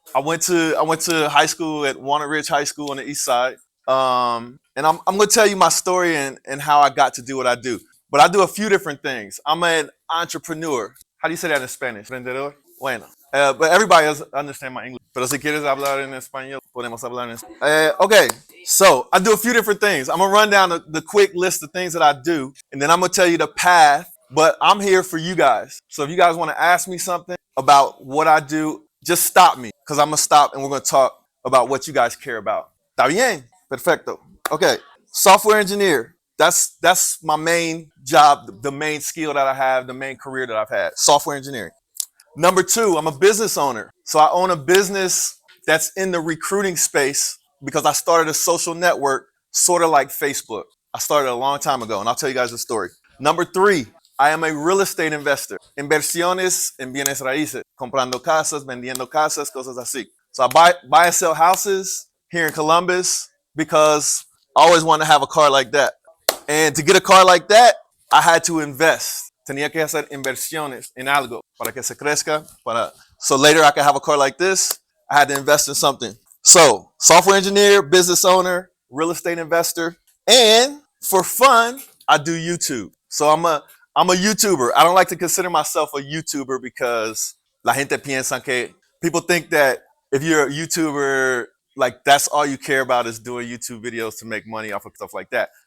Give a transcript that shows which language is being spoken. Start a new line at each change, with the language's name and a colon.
English: I went to high school at Walnut Ridge High School on the east side. And I'm going to tell you my story and how I got to do what I do. But I do a few different things. I'm an entrepreneur. How do you say that in Spanish?
Spanish: Vendedor? Bueno.
English: But everybody else understand my English.
Spanish: Pero si quieres hablar en español, podemos hablar en español.
English: Okay, so I do a few different things. I'm going to run down the quick list of things that I do. And then I'm going to tell you the path. But I'm here for you guys. So if you guys want to ask me something about what I do, just stop me. Because I'm going to stop and we're going to talk about what you guys care about.
Spanish: Está bien? Perfecto.
English: Okay, software engineer. That's my main job, the main skill that I have, the main career that I've had, software engineering. Number two, I'm a business owner. So I own a business that's in the recruiting space because I started a social network, sort of like Facebook. I started a long time ago, and I'll tell you guys the story. Number three, I am a real estate investor.
Spanish: Inversiones en bienes raíces, comprando casas, vendiendo casas, cosas así.
English: So I buy and sell houses here in Columbus because I always wanted to have a car like that. And to get a car like that, I had to invest.
Spanish: Tenía que hacer inversiones en algo para que se crezca.
English: So later I could have a car like this. I had to invest in something. So software engineer, business owner, real estate investor, and for fun, I do YouTube. So I'm a YouTuber. I don't like to consider myself a YouTuber because
Spanish: la gente piensa que
English: people think that if you're a YouTuber, like that's all you care about is doing YouTube videos to make money off of stuff like that.